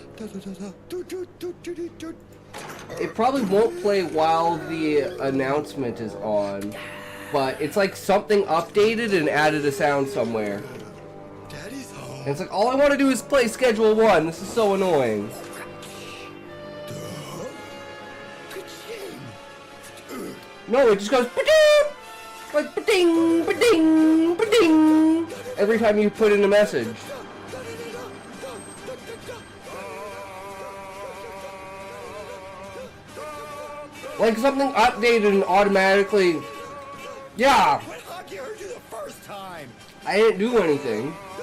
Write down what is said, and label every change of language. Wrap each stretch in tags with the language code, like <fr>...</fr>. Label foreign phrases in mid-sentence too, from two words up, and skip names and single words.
<en>It probably won't play while the announcement is on, but it's like something updated and added a sound somewhere. Daddy's home. And it's like, all I want to do is play Schedule 1. This is so annoying. No, it just goes ba-ding! Like ba-ding, ba-ding, ba-ding! Every time you put in a message. Like something updated and automatically... Yeah! Hockey heard you the first time. I didn't do anything.</en>